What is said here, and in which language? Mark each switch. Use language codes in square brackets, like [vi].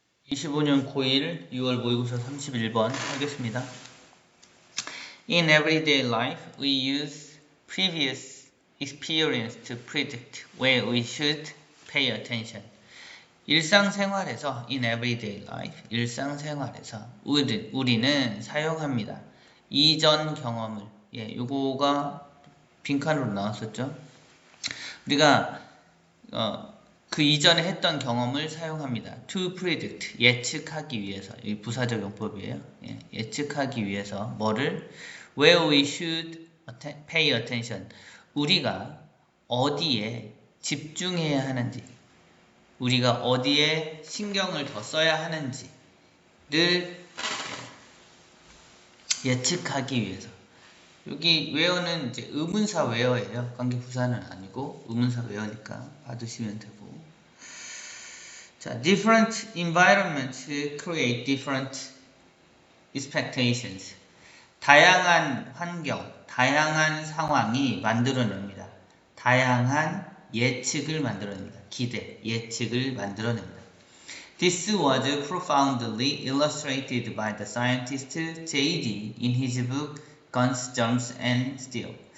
[ko] 25년 고1 6월 모의고사 31번 하겠습니다. [en] In everyday life, we use previous experience to predict where we should pay attention. [ko] 일상생활에서 [en] in everyday life, [ko] 일상생활에서 우리는 사용합니다. 이전 경험을, 요거가 빈칸으로 나왔었죠. 우리가 그 이전에 했던 경험을 사용합니다. [en] To predict, [ko] 예측하기 위해서. 이 부사적 용법이에요. 예측하기 위해서 뭐를? [en] Where we should pay attention. [ko] 우리가 어디에 집중해야 하는지, 우리가 어디에 신경을 더 써야 하는지를 예측하기 위해서. 여기 where는 이제 의문사 where예요. 관계부사는 아니고 의문사 where니까 받으시면 되고. [en] 자, different environments create different expectations. [ko] 다양한 환경, 다양한 상황이 만들어냅니다. 다양한 예측을 만들어냅니다. 기대, 예측을 만들어냅니다. [en] This was profoundly illustrated by the scientist J.D. in his book Guns, Germs and Steel.